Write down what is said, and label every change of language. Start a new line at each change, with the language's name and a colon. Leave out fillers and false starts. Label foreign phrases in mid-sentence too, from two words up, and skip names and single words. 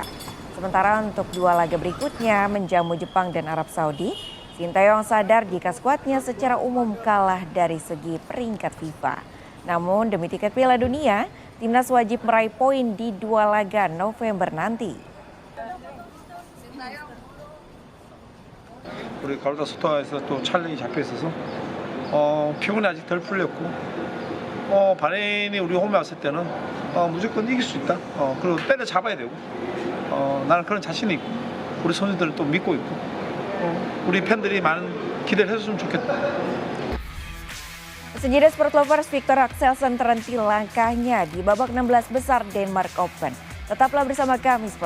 Indonesian: Sementara untuk dua laga berikutnya menjamu Jepang dan Arab Saudi, Sinteyong sadar jika skuadnya secara umum kalah dari segi peringkat FIFA. Namun demi tiket Piala Dunia, timnas wajib meraih poin di dua laga November nanti.
Korean: 우리 가루다 소통에서 또 촬영이 잡혀 있어서 피곤이 아직 덜 풀렸고 바레인이 우리 홈에 왔을 때는 무조건 이길 수 있다. 그리고 때려 잡아야 되고 나는 그런 자신이 있고 우리 선수들을 또 믿고 있고 우리 팬들이 많은 기대를 해줬으면 좋겠다.
Indonesian: Sejeda
English: sport lovers,
Indonesian: Victor Axelsen terhenti langkahnya di babak 16 besar Denmark Open. Tetaplah bersama kami Sport.